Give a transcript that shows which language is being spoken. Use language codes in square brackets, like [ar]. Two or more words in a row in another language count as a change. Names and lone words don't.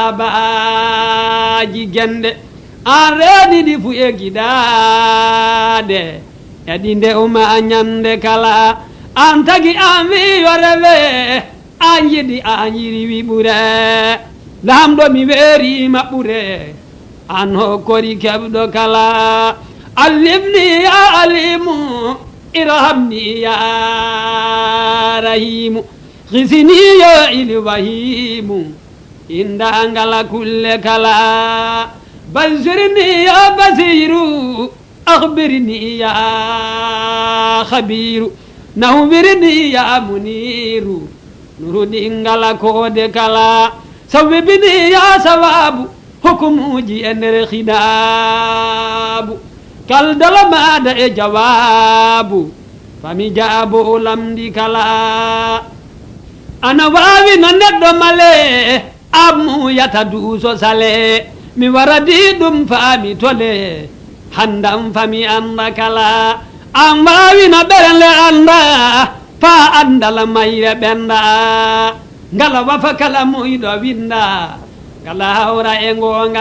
[ff] dabaji gende an reediɗi fu e giɗaɗe e ɗinde uma ñande kala an tagi an wiyorewe an yiɗi an yiriwi ɓure lamɗo mi weerima ɓure an hokkori keɓɗo kala [ar] علمني يا عليم ارحمني يا [ff] rahimu hisini yo ilwahimu inda ngala kulle kala [ar] بصرني يا بصير أخبرني يا خبير نورني يا منير [ff] nuruni ngala kode kala [ar] صوبني يا صواب [ff] hukumuji e nder khidabu kal dala maɗa e jawabu fami jaabo lamdi kala ana wawi no neɗɗo male ammu yata duuso sale mi waradi ɗum faami tole handam fami anda kala an wawi no ɓerle anda fa andal mayre ɓenda ngala wafa kala muyɗo winda ngala hawra e gonga